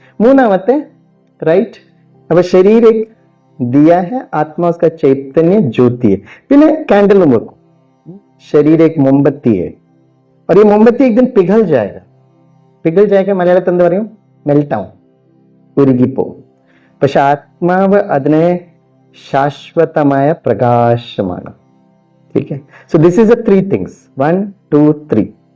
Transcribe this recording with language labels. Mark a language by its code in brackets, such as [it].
[ml] മൂന്നാമത്തെ, റൈറ്റ്? അപ്പൊ [hi] ശരീര ദിയാ ഹെ, ആത്മാ ഉസ്കാ ചൈതന്യ ജ്യോതി ഹെ. [ml] പിന്നെ കാൻഡലും വെക്കും. [hi] ശരീര एक मोमबत्ती है और ये मोमबत्ती एक दिन पिघल जाएगा. [ml] മലയാളത്തിൽ എന്താ പറയും? മെൽട്ടാവും, ഉരുകിപ്പോവും. പക്ഷെ ആത്മാവ് അതിനെ ശാശ്വതമായ പ്രകാശമാണ്. [hi] ठीक है, [en] so this is the three things, 1 2 3.